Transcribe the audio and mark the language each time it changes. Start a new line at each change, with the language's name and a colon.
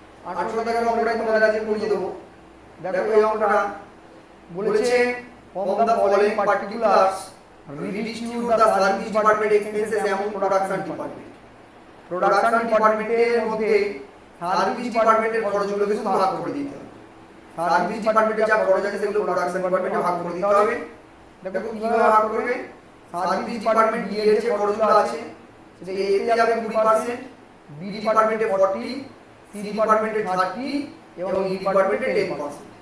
Bangla: আটশো টাকার অঙ্কটাই তোমাদের কাছে পড়িয়ে দেবো। দেখো এই অঙ্কটা বলেছে
English: from the following particulars redistribute the service department expenses among production department.
Bangla: Production ডিপার্টমেন্টের মধ্যে সার্ভিস ডিপার্টমেন্টের খরচগুলোকে শুধু ভাগ করে দিতে হবে। সার্ভিস ডিপার্টমেন্টে যা খরচ আছে সেগুলো প্রোডাকশন ডিপার্টমেন্টে ভাগ করে দিতে হবে। দেখো কিভাবে ভাগ করবে, সার্ভিস ডিপার্টমেন্ট বি এর যে খরচগুলো আছে সেটা এ তে যাবে 20%, বি ডিপার্টমেন্টে 40, সি ডিপার্টমেন্টে 30 এবং ই ডিপার্টমেন্টে 10%।